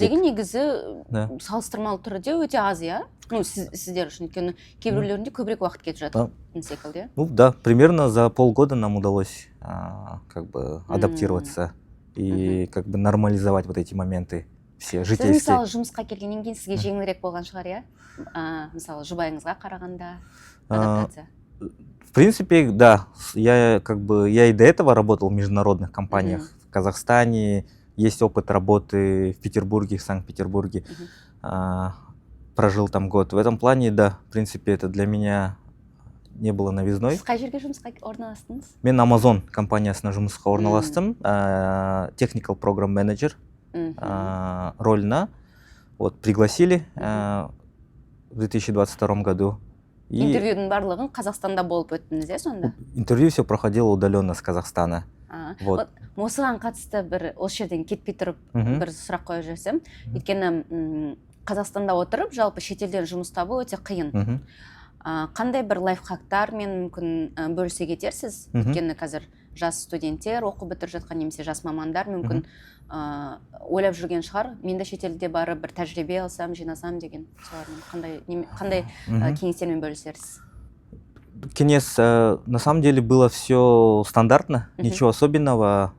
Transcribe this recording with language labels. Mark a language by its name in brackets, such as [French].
[Kazakh] Деген негізі салыстырмалы түрде өте аз, иә? Ну, сіздер үшін, өйткені кейбіреулерінде көбірек уақыт кетіп жатыр, секілді. [Russian] Ну да, примерно за полгода нам удалось как бы адаптироваться и как бы нормализовать вот эти моменты все житейские. [Kazakh] Сіз мысалы жұмысқа келгеннен кейін сізге жеңілірек болған шығар, иә? Мысалы жұбайыңызға қарағанда адаптация. [Russian] В принципе, да. Я и до этого работал в международных компаниях. В Казахстане есть опыт работы в Петербурге, в Санкт-Петербурге. Прожил там год. В этом плане, да, в принципе, это для меня не было новизной. [Kazakh] Сіз қай жерге жұмысқа орналастыңыз? Мен Amazon компаниясына жұмысқа орналастым. Technical Program Manager рольна. [Russian] Вот, пригласили в 2022 году. [Kazakh] Интервьюдің барлығын Қазақстанда болып өттіңіз, иә, сонда? [Russian] Интервью все проходило удаленно с Казахстана. Вот. [Kazakh] Осыған қатысты осы жерден кетпей тұрып бір сұрақ қойып жүрсем, өйткені Қазақстанда отырып, жалпы шетелден жұмыс табу өте қиын. Қандай бір лайфхактар мен мүмкін бөлісе кетерсіз? Өйткені қазір жас студенттер оқып бітіріп жатқан немесе жас мамандар мүмкін ойлап жүрген шығар, мен де шетелде барып бір тәжірибе алсам, жинасам деген. Қандай кеңестермен бөлісерсіз? [Russian] Кеңес, на самом деле было все стандартно, ничего особенного.